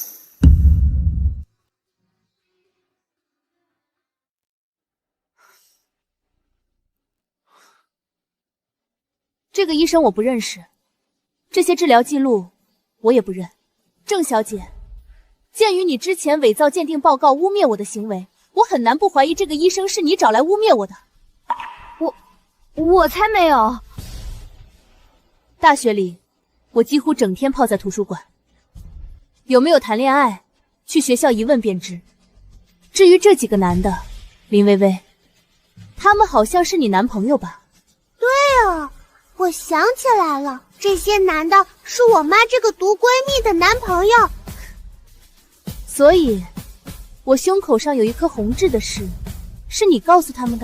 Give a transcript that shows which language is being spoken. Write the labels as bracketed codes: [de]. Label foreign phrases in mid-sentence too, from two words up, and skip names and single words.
[zh] 這個醫生我不認識，這些治療記錄我也不認。鄭小姐， 鑑於你之前偽造鑑定報告污蔑我的行為，我很難不懷疑這個醫生是你找來污蔑我的。我才沒有。大學裡，我幾乎整天泡在圖書館。有沒有談戀愛，去學校一問便知。至於這幾個男的，林薇薇，他們好像是你男朋友吧？對啊，我想起來了，這些男的是我媽這個毒閨蜜的男朋友。所以，我胸口上有一顆紅痣的事，是你告訴他們的？